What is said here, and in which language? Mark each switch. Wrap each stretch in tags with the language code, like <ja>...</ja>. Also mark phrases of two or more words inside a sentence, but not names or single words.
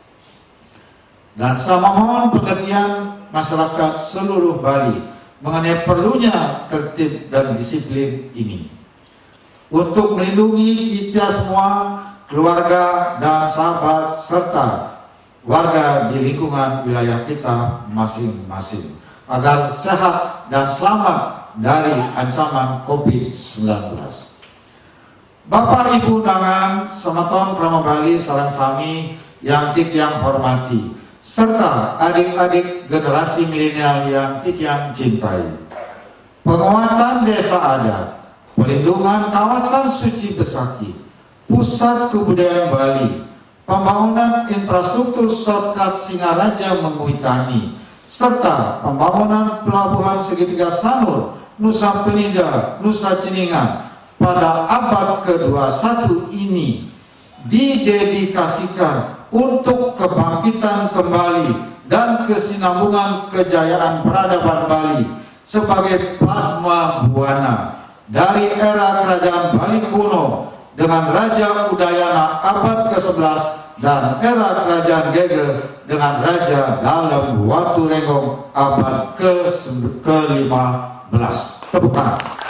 <id>Dan saya mohon pengertian masyarakat seluruh Bali mengenai perlunya tertib dan disiplin ini untuk melindungi kita semua, keluarga dan sahabat serta warga di lingkungan wilayah kita masing-masing agar sehat dan selamat dari ancaman COVID-19. Bapak Ibu Dangan</id> <ban>Semeton Krama Bali Sarang Sami</ban> <id>yang Titiang hormati, serta adik-adik generasi milenial yang Titiang cintai. Penguatan desa adat, pelindungan kawasan suci Besaki, pusat kebudayaan Bali, pembangunan infrastruktur shortcut Singaraja Menguitani, serta pembangunan pelabuhan segitiga Sanur, Nusa Penida, Nusa Ceningan pada abad ke-21 ini didedikasikan untuk kebangkitan kembali dan kesinambungan kejayaan peradaban Bali sebagai Padma Buana dari era Kerajaan Bali kuno dengan Raja Udayana abad ke-11 dan era Kerajaan Gegel dengan Raja Dalem Watulenggong abad ke-15. Tepuk tangan.</id>